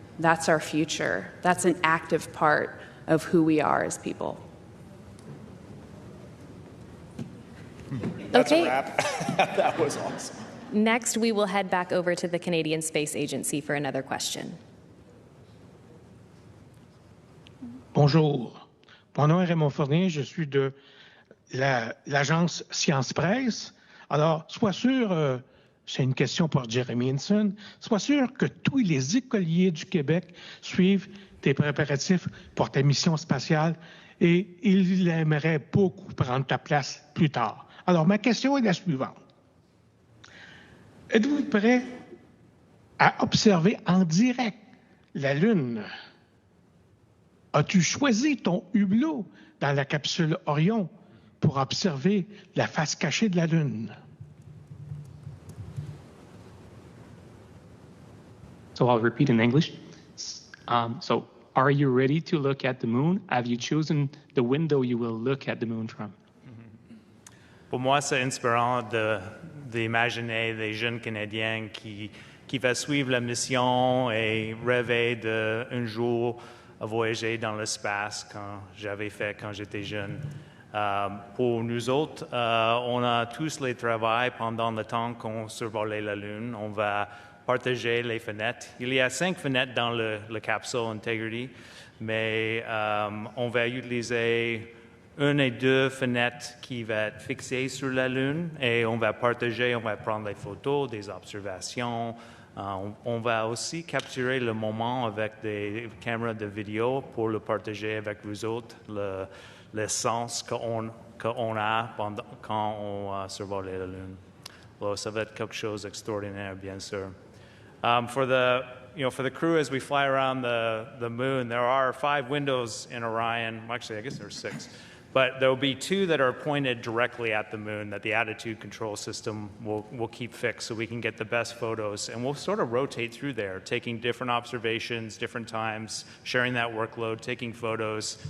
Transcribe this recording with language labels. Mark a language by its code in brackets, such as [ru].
[en] That's our future. That's an active part of who we are as people. That's Okay. a wrap. That was awesome. Next, we will head back over to the Canadian Space Agency for another question. [fr] Bonjour. Mon nom est Raymond Fournier. Je suis de l'agence Science Presse. Alors, sois sûr, c'est une question pour Jeremy Hansen, sois sûr que tous les écoliers du Québec suivent tes préparatifs pour ta mission spatiale et ils aimeraient beaucoup prendre ta place plus tard. Alors, ma question est la suivante. Êtes-vous prêt à observer en direct la Lune? As-tu choisi ton hublot dans la capsule Orion pour observer la face cachée de la Lune? [en] So I'll repeat in English. So are you ready to look at the moon? Have you chosen the window you will look at the moon from? [fr] Pour moi, c'est inspirant d'imaginer des jeunes Canadiens qui vont suivre la mission et rêver d'un jour voyager dans l'espace quand j'avais fait quand j'étais jeune. Pour nous autres, on a tous les travaux pendant le temps qu'on survolait la Lune. On va partager les fenêtres. Il y a 5 fenêtres dans la capsule Integrity, mais on va utiliser 1 et 2 fenêtres qui vont être fixées sur la Lune et on va partager, on va prendre des photos, des observations. On va aussi capturer le moment avec des caméras de vidéo pour le partager avec vous autres, le sens qu'on a quand on survole la Lune. Alors, ça va être quelque chose d'extraordinaire, bien sûr. [en] For the crew, as we fly around the moon, there are 5 windows in Orion. Actually, I guess there are 6. But there will be 2 that are pointed directly at the moon that the attitude control system will keep fixed so we can get the best photos. And we'll sort of rotate through there, taking different observations, different times, sharing that workload, taking photos.